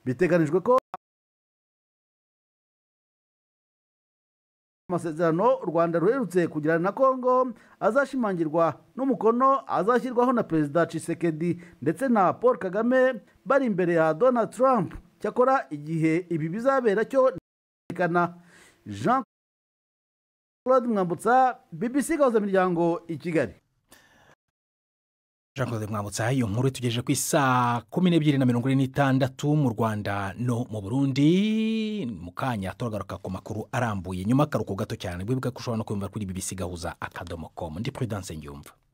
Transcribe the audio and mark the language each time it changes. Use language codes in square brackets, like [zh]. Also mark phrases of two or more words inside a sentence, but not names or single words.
[rw] Biteganijwe ko amasezerano u Rwanda ruherutse kugirana na Kongo azashimangirwa n'umukono azashyirwaho na Perezida Tshisekedi ndetse na Paul Kagame bari imbere ya Donald Trump. Cyakora igihe ibi bizabera cyo nerekana. Jean Claude Mwambutsa, BBC Gahuza Miryango i Kigali. Jean Claude Mwambutsa, iyo nkuru tugejeje ku isaa 12:46 mu Rwanda no mu Burundi. Mu kanya turagaruka ku makuru arambuye nyuma karuko gato cyane. Bwibuka ko ushobora no kumva kuri BBC Gahuza.com. Ndi Prudence Ngiyumva.